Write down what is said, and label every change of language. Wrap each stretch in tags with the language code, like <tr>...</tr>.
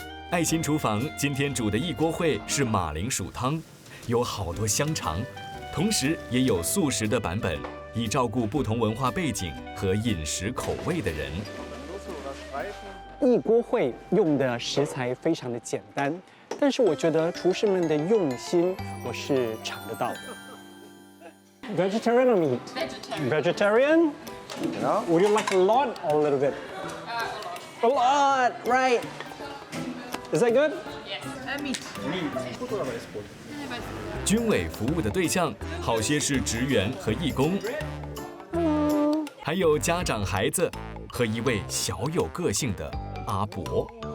<zh>爱心厨房今天煮的一锅烩是马铃薯汤，有好多香肠，同时也有素食的版本，以照顾不同文化背景和饮食口味的人。一锅烩用的食材非常的简单，但是我觉得厨师们的用心我是尝得到的。</zh> <en>Vegetarian or meat? Vegetarian. Would you like a lot or a little bit? A lot, right? Is that good? Meat.</en> <zh>军委服务的对象好些是职员和义工，还有家长、孩子和一位小有个性的阿伯。</zh>